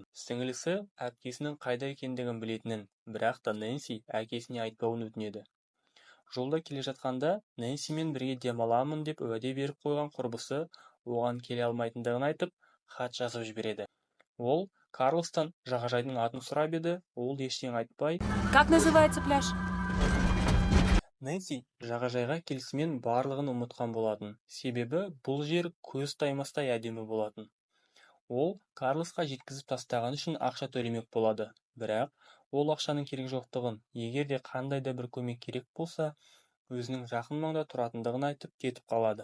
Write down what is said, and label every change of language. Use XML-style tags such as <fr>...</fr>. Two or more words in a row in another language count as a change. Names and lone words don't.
<kk>Сіңілісі әпкесінің қайда екендігін білетінін, бірақ та Нэнси әкесіне айтпауын өтінеді. Жолда келе жатқанда Нэнсимен бірге демаламын деп уәде беріп қойған құрбысы оған келе алмайтындығын айтып, хат жазып жібереді. Ол Карлостан жағажайдың атын сұрап еді, ол ештеңе айтпай,</kk> <ru>Как называется пляж?</ru> <kk>Нэнси жағажайға келісімен барлығын ұмытқан болатын. Себебі бұл жер көз таймастай әдемі болатын. Ол Карлосқа жеткізіп тастаған үшін ақша төлемек болады. Бірақ ол ақшаның керек жоқтығын, егер де қандай да бір көмек керек болса, өзінің жақын маңда тұратындығын айтып кетіп қалады.</kk>